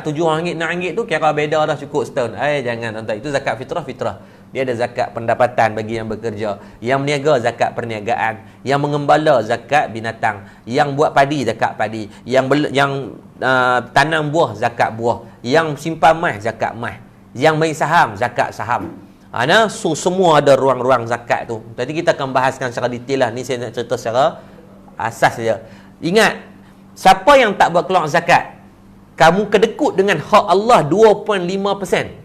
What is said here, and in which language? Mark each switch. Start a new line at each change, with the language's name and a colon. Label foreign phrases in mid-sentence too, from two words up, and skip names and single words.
Malay: RM7, RM6 tu kira beda dah, cukup setahun. Jangan tuan-tuan, itu zakat fitrah. Dia ada zakat pendapatan bagi yang bekerja, yang meniaga zakat perniagaan, yang mengembala zakat binatang, yang buat padi zakat padi, yang tanam buah zakat buah, yang simpan mah zakat mah, yang main saham zakat saham. So semua ada ruang-ruang zakat tu. Tadi kita akan bahaskan secara detail lah. Ni saya nak cerita secara asas saja. Ingat, siapa yang tak buat keluar zakat, kamu kedekut dengan hak Allah 2.5%.